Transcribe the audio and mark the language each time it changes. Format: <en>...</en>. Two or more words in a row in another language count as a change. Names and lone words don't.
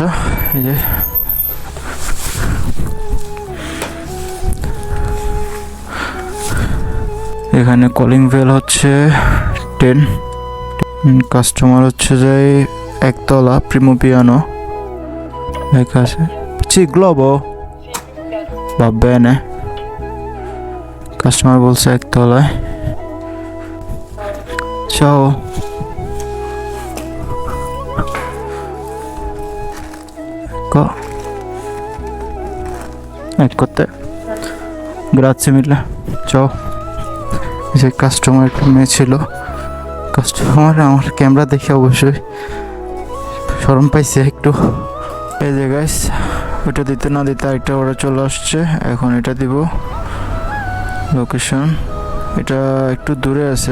<bn>এই যে এখানে কলিং বেল হচ্ছে 10। কাস্টমার হচ্ছে যে একতলা,</bn> <it>primo piano</it> <bn>লেখা আছে।</bn> <it>জি গ্লোবো, va bene।</it> <bn>কাস্টমার বলছে একতলায়।</bn> <it>Ciao. Ecco te. Grazie mille. Ciao.</it> <bn>যে কাস্টমার একটা মেয়ে ছিল। কাস্টমার আমার ক্যামেরা দেখে অবশ্যই শরম পাইছে একটু। এই যে গাইস, ওটা দিতে না দিতে আরেকটা অর্ডার চলে আসছে। এখন এটা দিব। লোকেশন এটা একটু দূরে আছে।</bn>